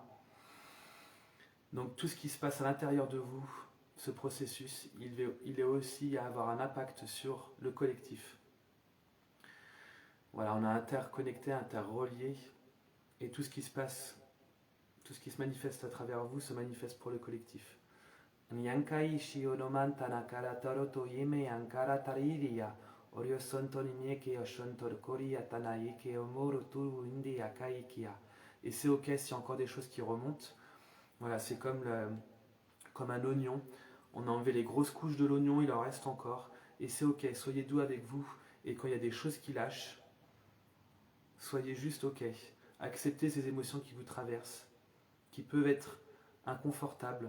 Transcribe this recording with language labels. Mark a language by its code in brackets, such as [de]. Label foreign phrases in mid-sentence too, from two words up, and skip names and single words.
[fr] Donc tout ce qui se passe à l'intérieur de vous, ce processus, il est aussi à avoir un impact sur le collectif. Voilà, on est interconnecté, interrelié, et tout ce qui se passe, tout ce qui se manifeste à travers vous se manifeste pour le collectif. Nyankai shionoman tanakara taroto yeme ankara tariria, oriosonto nieke oshonto koria tanayeke omoro tu indi akaikia. Et c'est ok s'il y a encore des choses qui remontent. Voilà, c'est comme un oignon. On a enlevé les grosses couches de l'oignon, il en reste encore. Et c'est ok, soyez doux avec vous. Et quand il y a des choses qui lâchent, soyez juste ok. Acceptez ces émotions qui vous traversent, qui peuvent être inconfortables.